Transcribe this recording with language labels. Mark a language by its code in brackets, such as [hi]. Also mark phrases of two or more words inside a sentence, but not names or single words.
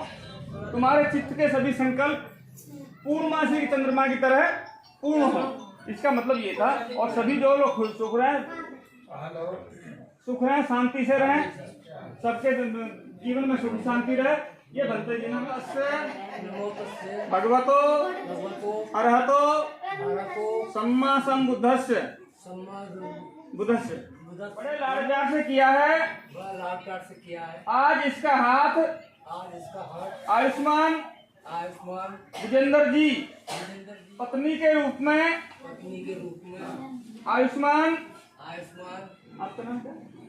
[hi] तुम्हारे चित्त के सभी संकल्प पूर्णमासी की चंद्रमा की तरह पूर्ण हो। इसका मतलब ये था। और सभी जो लोग खुश सुख रहे शांति से रहें, सबके जीवन में सुख शांति रहे। ये भंते जी ने [pi] भगवतो अरहतो सम्मा संबुद्धस्य [hi] बड़े लाडप्यार से किया है। आज इसका हाथ आयुष्मान विजेंद्र जी पत्नी के रूप में आयुष्मान आपका नाम क्या?